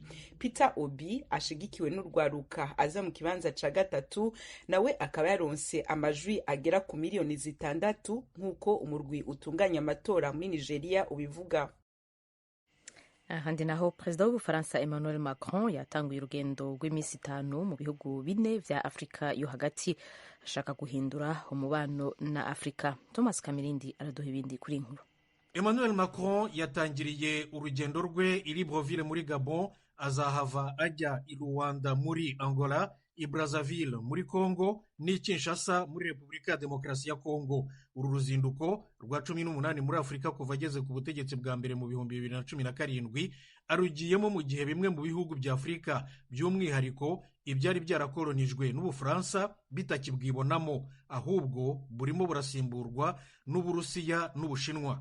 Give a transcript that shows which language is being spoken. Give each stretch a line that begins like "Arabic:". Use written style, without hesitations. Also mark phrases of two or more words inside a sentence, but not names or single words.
Rundi: Peter Obi ashigikiwe n'urwaruka aza mu kibanza ca gatatu, nawe akaba yaronse amajwi agera ku 6,000,000 nk'uko umurwi utunganya amatora muri Nijeriya ubivuga. Ahandi naho Perezida w'Ubufaransa Emmanuel Macron yatanguye urugendo rw'imisi 5 mu bihugu bine vya Afrika yo hagati, ashaka guhindura umubano na Afrika. Thomas Kamirindi araduha ibindi kuri inkuru.
Kinyarwanda: Emmanuel Macron yatangiriye urugendo rwe i Libreville muri Gabon, azahava ajya i Rwanda muri Angola, i Brazzaville muri Congo n'i Kinshasa muri Repubulika ya Demokarasi ya Congo. Uru ruzinduko rwa 18 muri Afrika kuva ageze ku butegetsi bwa mbere mu 2017 arugiyemo mu gihe bimwe mu bihugu bya Afrika by'umwihariko ibyari byarakolonijwe n'Ubufaransa bitakibwibonamo, ahubwo burimo burasimburwa n'Uburusiya n'Ubushinwa.